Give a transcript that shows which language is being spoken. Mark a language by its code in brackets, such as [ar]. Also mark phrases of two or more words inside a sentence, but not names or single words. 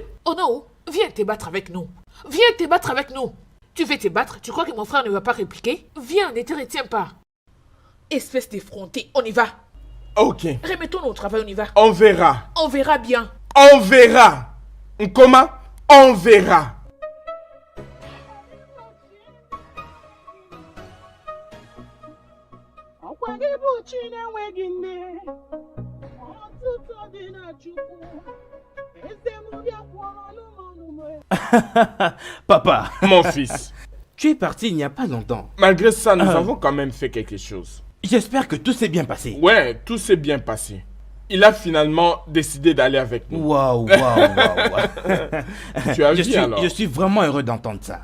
[fr] Onowu, viens te battre avec nous. Viens te battre avec nous. Tu veux te battre? Tu crois que mon frère ne va pas répliquer? Viens, ne te retiens pas. Espèce d'effronté, on y va. Ok, Remettons-nous au travail, on y va. on verra. On verra bien. On verra. Nkoma, on verra. [ig] Ọkwa gị bụ chi na-enweghị nne, ọtụtụ dị na Chukwu. Eze m bịa kwụrụ n'ụmụnụmụ. [fr] Papa, Mon fils, tu es parti il n'y a pas longtemps. malgré ça, nous avons quand même fait quelque chose. J'espère que tout s'est bien passé. Ouais, tout s'est bien passé. Il a finalement décidé d'aller avec nous. Waouh, waouh, waouh. Tu as vu alors? Je suis vraiment heureux d'entendre ça.